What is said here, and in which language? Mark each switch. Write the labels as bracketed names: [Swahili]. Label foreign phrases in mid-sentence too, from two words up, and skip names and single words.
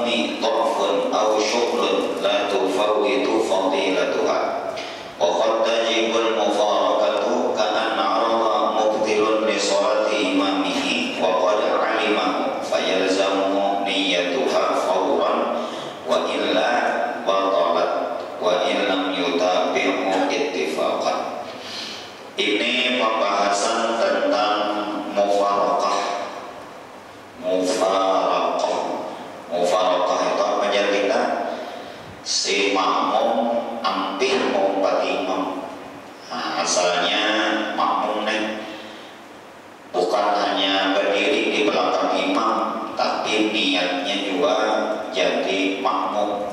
[Arabic] ضعف أو شغل لا تفوت فضيلتها وقد تجب المفارقة كأن عرض مبطل لصلاة إمامه وقد علمه فيلزمه نيتها فورا وإلا بطلت وإن لم يتابعه اتفاقا. [Indonesian] Ini pembahasan tentang mufaraqah. Mufaraqah itu apa kita? Si makmum ampir mengumpat imam. Nah, asalnya makmum bukan hanya berdiri di belakang imam, tapi niatnya juga jadi makmum.